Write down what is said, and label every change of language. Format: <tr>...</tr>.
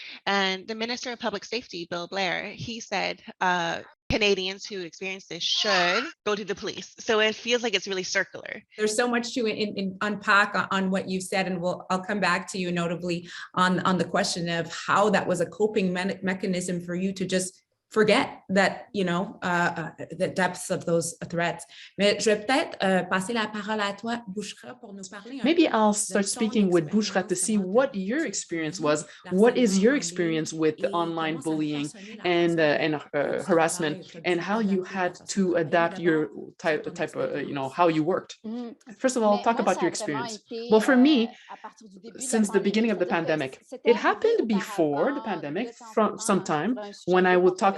<en>And the Minister of Public Safety, Bill Blair, he said Canadians who experience this should go to the police. So it feels like it's really circular. There's so much to unpack on what you've said, and I'll come back to you notably on the question of how that was a coping mechanism for you to just forget that, the depths of those threats.</en> <fr>Mais je vais peut-être passer la parole à toi, Bouchra, pour nous parler.</fr> <en>Maybe I'll start speaking with Bouchra to see what your experience was. What is your experience with online bullying and harassment, and how you had to adapt your type of, how you worked? First of all, talk about your experience. Well, for me, since the beginning of the pandemic, it happened before the pandemic from some time when I would talk</en>